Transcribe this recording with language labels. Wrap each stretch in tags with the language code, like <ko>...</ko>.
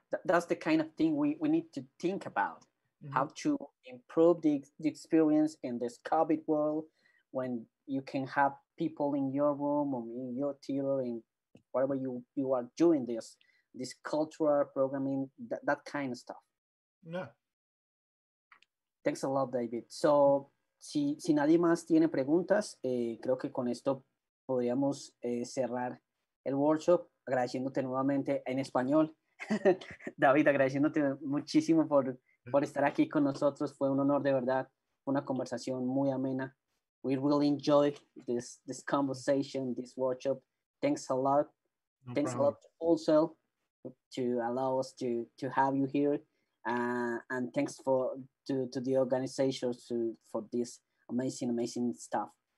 <en>That's the kind of thing we need to think about, how to improve the experience in this COVID world, when you can have people in your room or in your theater and wherever you are doing this cultural programming, that kind of stuff. Yeah. Thanks a lot, David.</en> <es>So, si nadie más tiene preguntas, creo que con esto podríamos cerrar el workshop, agradeciéndote nuevamente en español. David, agradeciéndote muchísimo por estar aquí con nosotros. Fue un honor, de verdad. Una conversación muy amena.</es> <en>We really enjoyed this conversation, this workshop. Thanks a lot. Thanks a lot also to allow us to have you here. And thanks to the organizers for this amazing stuff.</en>